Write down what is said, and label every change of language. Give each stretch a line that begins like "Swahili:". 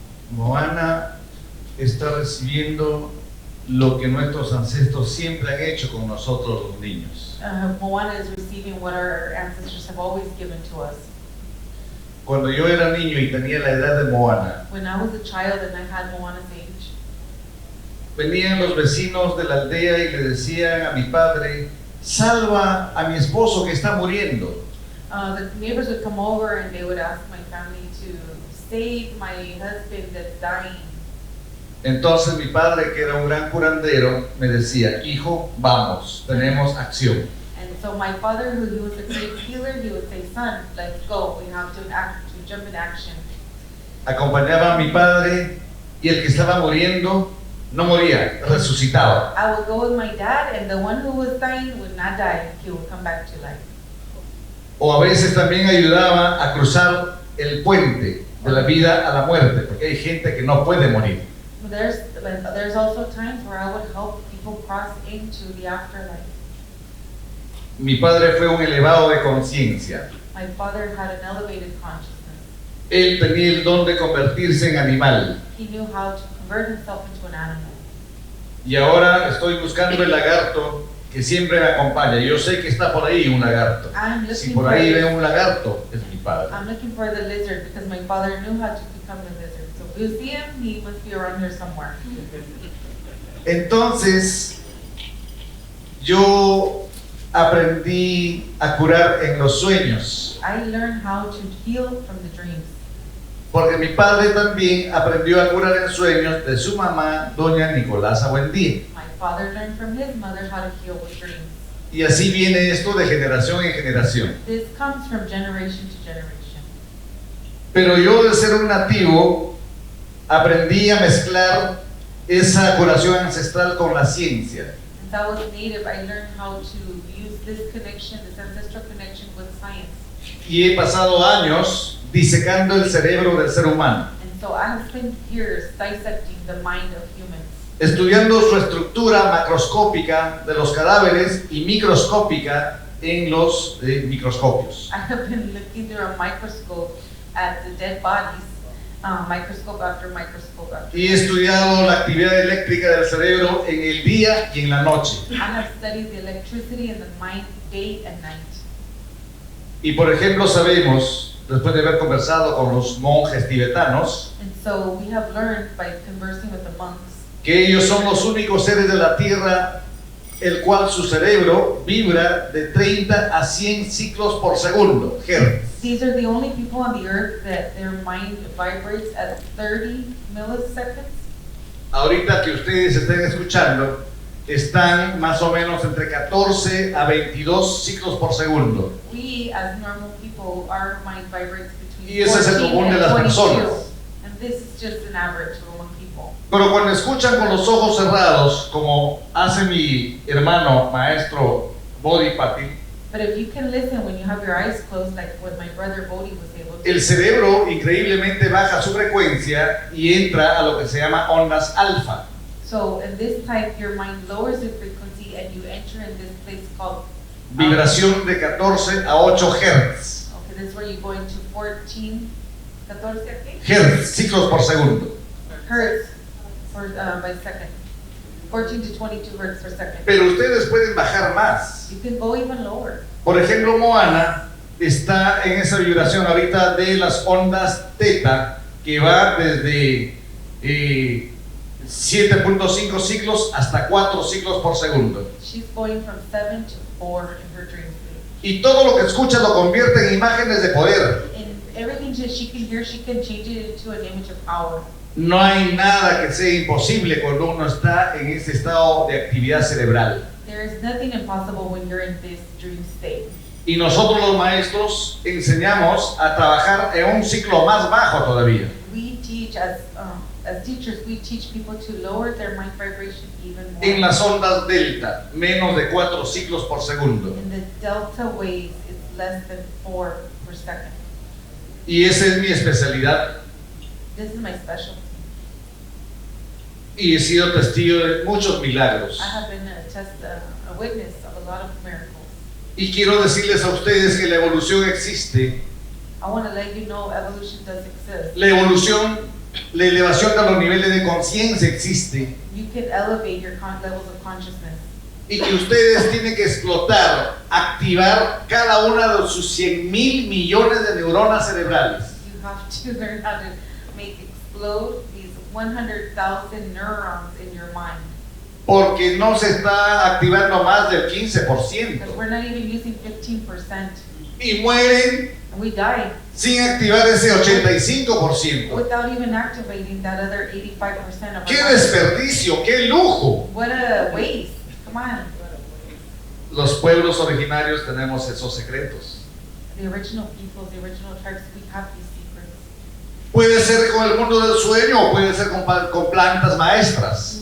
Spanish: Moana está recibiendo lo que nuestros ancestros siempre han hecho con nosotros los niños.
English: Moana is receiving what our ancestors have always given to us.
Spanish: Cuando yo era niño y tenía la edad de Moana,
English: When I was a child and I had Moana's age,
Spanish: venían los vecinos de la aldea y le decían a mi padre: salva a mi esposo que está muriendo.
English: the neighbors would come over and they would ask my family to save my husband that's dying.
Spanish: Entonces mi padre, que era un gran curandero, me decía: hijo, vamos, tenemos acción.
English: And so my father, who he was a great healer, he would say, son, let's go. We have to act, to jump in action.
Spanish: Acompañaba a mi padre y el que estaba muriendo no moría, resucitaba.
English: I would go with my dad, and the one who was dying would not die. He would come back to life.
Spanish: O a veces también ayudaba a cruzar el puente de la vida a la muerte, porque hay gente que no puede morir.
English: There's also times where I would help people cross into the afterlife.
Spanish: Mi padre fue un elevado de conciencia.
English: My father had an elevated consciousness.
Spanish: Él tenía el don de convertirse en animal.
English: He knew how to convert himself into an animal.
Spanish: Y ahora estoy buscando el lagarto que siempre me acompaña. Yo sé que está por ahí un lagarto. Si por ahí veo un lagarto, es mi padre.
English: I'm looking for the lizard because my father knew how to become the lizard. So if you see him, he must be around here somewhere.
Spanish: Entonces, yo aprendí a curar en los sueños,
English: I learned how to heal from the dreams.
Spanish: porque mi padre también aprendió a curar en sueños de su mamá, doña Nicolasa Buendía.
English: My father learned from his mother how to heal with dreams.
Spanish: Y así viene esto de generación en generación.
English: This comes from generation to generation.
Spanish: Pero yo, de ser un nativo, aprendí a mezclar esa curación ancestral con la ciencia.
English: Since I was native, I learned how to use this connection, this ancestral connection with science.
Spanish: Y he pasado años disecando el cerebro del ser humano,
English: And so I have spent years dissecting the mind of humans,
Spanish: estudiando su estructura macroscópica de los cadáveres y microscópica en los microscopios.
English: I have been looking through a microscope at the dead bodies, microscope after microscope after.
Spanish: Y he estudiado la actividad eléctrica del cerebro en el día y en la noche.
English: I have studied the electricity in the mind day and night.
Spanish: Y por ejemplo sabemos, después de haber conversado con los monjes tibetanos,
English: And so we have learned by conversing with the monks
Spanish: que ellos son los únicos seres de la tierra el cual su cerebro vibra de 30 a 100 ciclos por segundo, hertz.
English: these are the only people on the earth that their mind vibrates at 30 milliseconds.
Spanish: Ahorita que ustedes estén escuchando, están más o menos entre 14 a 22 ciclos por segundo.
English: We, as normal people, our mind vibrates
Spanish: Y
English: between
Spanish: ese es el
English: 14
Spanish: común de
English: and
Spanish: las
English: 22.
Spanish: personas.
English: And this is just an average among people.
Spanish: Pero cuando escuchan con los ojos cerrados, como hace mi hermano maestro Bodhi Patil,
English: But if you can listen when you have your eyes closed, like what my brother Bodhi was able to,
Spanish: el cerebro increíblemente baja su frecuencia y entra a lo que se llama ondas alfa.
English: so in this type, your mind lowers the frequency and you enter in this place called
Spanish: Vibración de 14 a 8 Hz.
English: Okay, this is where you go into 14, 14, okay?
Spanish: Hertz, ciclos por segundo.
English: Hertz by second. 14 to 22 hertz per second.
Spanish: Pero ustedes pueden bajar más.
English: You can go even lower.
Spanish: Por ejemplo, Moana está en esa vibración ahorita de las ondas teta, que va desde 7.5 ciclos hasta 4 ciclos por segundo.
English: She's going from 7 to 4 in her dream state.
Spanish: Y todo lo que escucha lo convierte en imágenes de poder.
English: And everything that she can hear, she can change it into an image of power.
Spanish: No hay nada que sea imposible cuando uno está en ese estado de actividad cerebral.
English: There is nothing impossible when you're in this dream state.
Spanish: Y nosotros los maestros enseñamos a trabajar en un ciclo más bajo todavía.
English: We teach as teachers, we teach people to lower their mind vibration even more.
Spanish: En las ondas delta, menos de 4 ciclos por segundo.
English: In the delta waves, it's less than 4 per second.
Spanish: Y esa es mi especialidad.
English: This is my specialty.
Spanish: Y he sido testigo de muchos milagros.
English: I have been a witness of a lot of miracles.
Spanish: Y quiero decirles a ustedes que la evolución existe.
English: I want to let you know evolution does exist.
Spanish: La evolución, la elevación de los niveles de conciencia existe.
English: You can elevate your levels of consciousness.
Spanish: Y que ustedes tienen que explotar, activar cada una de sus 100,000 millones de neuronas cerebrales.
English: You have to learn how to make explode these 100,000 neurons in your mind.
Spanish: Porque no se está activando más del 15%.
English: Because we're not even using 15%.
Spanish: Y mueren
English: And we die
Spanish: sin activar ese 85%.
English: without even activating that other 85% of
Spanish: ¡Qué
English: our mind.
Spanish: desperdicio! ¡Qué lujo!
English: What a waste. Come on.
Spanish: Los pueblos originarios tenemos esos secretos.
English: The original peoples, the original tribes, we have these secrets.
Spanish: Puede ser con el mundo del sueño o puede ser con plantas maestras.